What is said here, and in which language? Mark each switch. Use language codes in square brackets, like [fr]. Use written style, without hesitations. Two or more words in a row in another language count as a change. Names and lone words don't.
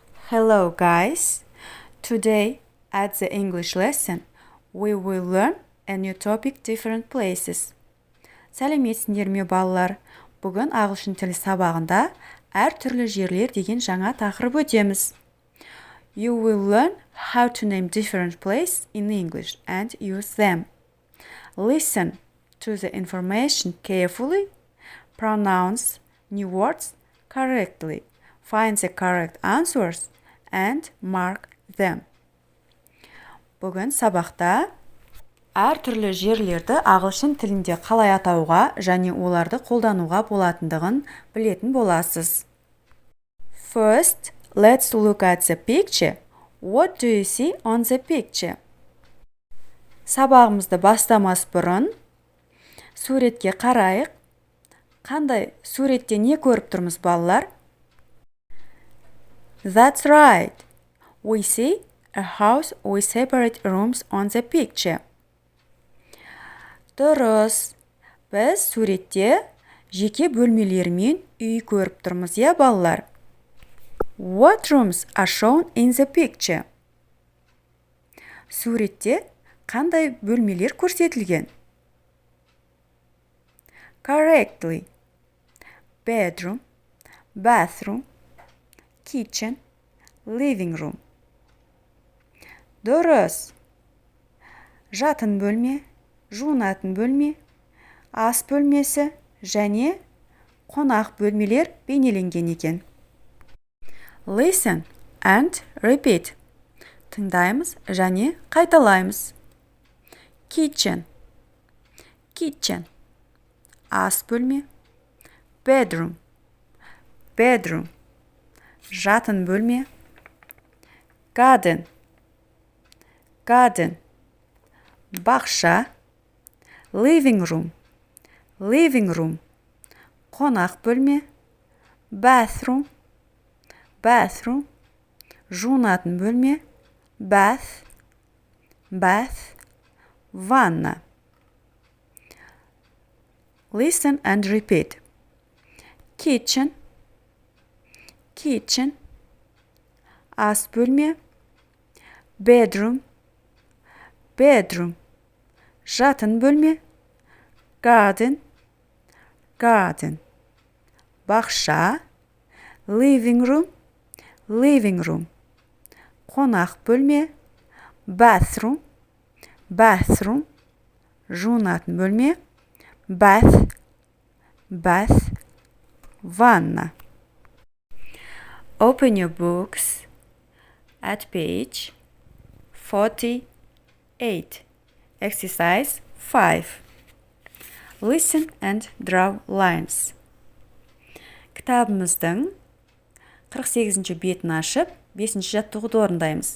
[en] Hello guys! Today at the English lesson we will learn a new topic different places. [kk] Сәлеметсіңдер ме балалар? Бүгін ағылшын тілі сабағында әртүрлі жерлер деген жаңа тақырып өтеміз. [en] You will learn how to name different places in English and use them. Listen to the information carefully. Pronounce new words correctly. Find the correct answers and mark them. [kk] Бүгін сабақта әртүрлі жерлерді ағылшын тілінде қалай атауға және оларды қолдануға болатындығын білетін боласыз. [en] First, let's look at the picture. What do you see on the picture? [kk] Сабағымызды бастамас бұрын суретке қарайық. Қандай суретте не көріп тұрмыз балалар? [en] That's right. We see a house with separate rooms on the picture. [kk] Дұрыс. Біз суретте жеке бөлмелермен үй көріп тұрмыз, я балалар? [en] What rooms are shown in the picture? [kk] Суретте қандай бөлмелер көрсетілген? [en] Correctly. Bedroom, bathroom, kitchen, living room. [kk] Дұрыс. Жатын бөлме, жуынатын бөлме, ас бөлмесі және қонақ бөлмелер бейнеленген екен. [en] Listen and repeat. [kk] Тыңдаймыз және қайталаймыз. [en] Kitchen, kitchen. [kk] Ас бөлме. [en] Bedroom, bedroom. [kk] Жатын бөлме. [en] Garden, garden. [kk] Бақша. [en] Living room, living room. [kk] Қонақ бөлме. [en] Bathroom, bathroom. [kk] Жуынатын бөлме. [en] Bath, bath. [kk] Ванна. [en] Listen and repeat. Kitchen, kitchen. [kk] Ас бөлме. [en] Bedroom, bedroom. [kk] Жатын бөлме. [en] Garden, garden. [kk] Бақша. [en] Living room, living room. [kk] Қонақ бөлме. [en] Bathroom, bathroom. [kk] Жуынатын бөлме. [en] Bath, bath. [kk] Ванна. [en] Open your books at page 48. Exercise 5. Listen and draw lines. [kk] Кітабымыздың 48-ші бетін ашып, 5-ші жаттығуды орындаймыз.